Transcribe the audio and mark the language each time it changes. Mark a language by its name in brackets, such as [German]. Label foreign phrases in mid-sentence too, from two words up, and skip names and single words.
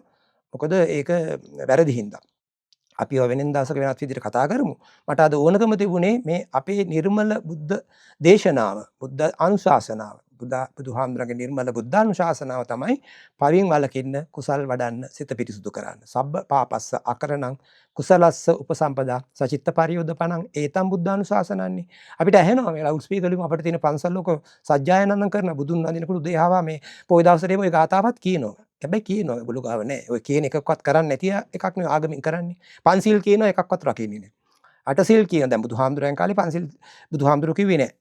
[Sinhala] මොකද ඒක වැරදි හින්දා. අපි වෙනින් දවසක වෙනත් විදිහට කතා කරමු. මට අද ඕනකම තිබුණේ මේ අපේ නිර්මල බුද්ධ දේශනාව, බුද්ධ අනුශාසනාව, බුදුහාමුදුරන්ගේ නිර්මල බුද්ධ අනුශාසනාව තමයි පරින් වලකින්න, කුසල් වඩන්න, සිත පිරිසුදු කරන්න. [Pali] සබ්බ පාපස්ස අකරණං කුසලස්ස උපසම්පදා සචිත්ත පරියෝධපණං ඒතම් බුද්ධ අනුශාසනන්නේ. [Sinhala] අපිට ඇහෙනවා මේ ලවුඩ් ස්පීකර් වලින් අපිට තියෙන පන්සල් ලෝක සජ්ජායනනම් කරන බුදුන් වඳිනකොට උදේහාවා මේ පොයි දවසේම ওই ගාතාවත් කියනවා. හැබැයි කියනවා ඔයගොල්ලෝ ගාව නැහැ. ඔය කියන එකක්වත් කරන්නේ නැති එකක් නේ ආගමින් කරන්නේ. පන්සිල් කියන එකක්වත් රකින්නේ නැහැ. අටසිල් කියන දැන් බුදුහාමුදුරන් කාලේ පන්සිල් බුදුහාමුදුරු කිව්වේ නැහැ.